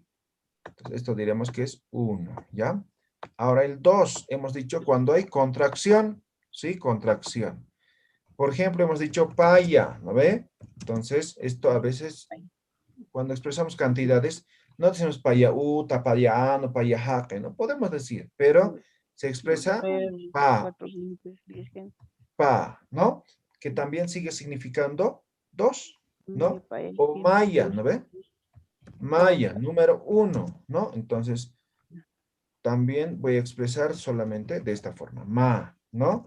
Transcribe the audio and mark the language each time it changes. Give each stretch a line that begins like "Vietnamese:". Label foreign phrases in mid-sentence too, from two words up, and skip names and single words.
Spanish: Entonces, esto diremos que es 1, ¿ya? Ahora el 2, hemos dicho cuando hay contracción, ¿sí? Contracción. Por ejemplo, hemos dicho paya, ¿no ve? Entonces, esto a veces, cuando expresamos cantidades, no decimos
Aymara: paya uta, paya ano, paya jaque,
Spanish: no podemos decir, pero se expresa pa, ¿no? Que también sigue significando 2, ¿no? O maya, ¿no ve? Maya, número 1, ¿no? Entonces, también voy a expresar solamente de esta forma, ma, ¿no?